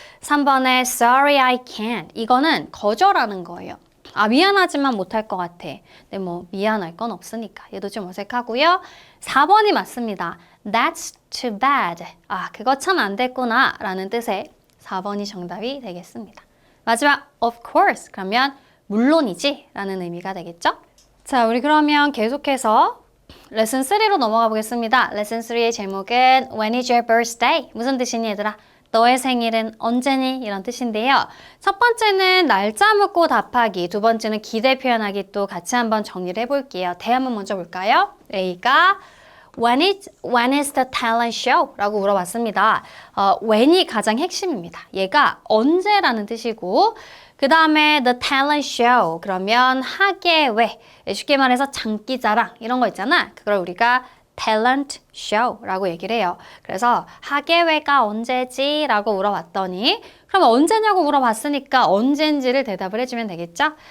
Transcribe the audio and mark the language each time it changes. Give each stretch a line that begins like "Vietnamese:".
Korean: 3번에
English: Sorry, I can't.
Korean: 이거는 거절하는 거예요. 아, 미안하지만 못할 것 같아. 근데 뭐 미안할 건 없으니까. 얘도 좀 어색하고요. 4번이 맞습니다.
English: That's too bad.
Korean: 아, 그거 참 안 됐구나 라는 뜻의 4번이 정답이 되겠습니다. 마지막
English: of course.
Korean: 그러면 물론이지 라는 의미가 되겠죠? 자, 우리 그러면 계속해서 레슨 3로 넘어가 보겠습니다. 레슨 3의 제목은
English: When is your birthday?
Korean: 무슨 뜻이니 얘들아? 너의 생일은 언제니? 이런 뜻인데요. 첫 번째는 날짜 묻고 답하기, 두 번째는 기대 표현하기 또 같이 한번 정리를 해볼게요. 대화문 먼저 볼까요? A가
English: When is the talent show?
Korean: 라고 물어봤습니다. when이 가장 핵심입니다. 얘가 언제라는 뜻이고 그 다음에 the talent show 그러면 학예회 쉽게 말해서 장기자랑 이런 거 있잖아. 그걸 우리가 talent show라고 얘기를 해요. 그래서 학예회가 언제지? 라고 물어봤더니 그럼 언제냐고 물어봤으니까 언젠지를 대답을 해주면 되겠죠?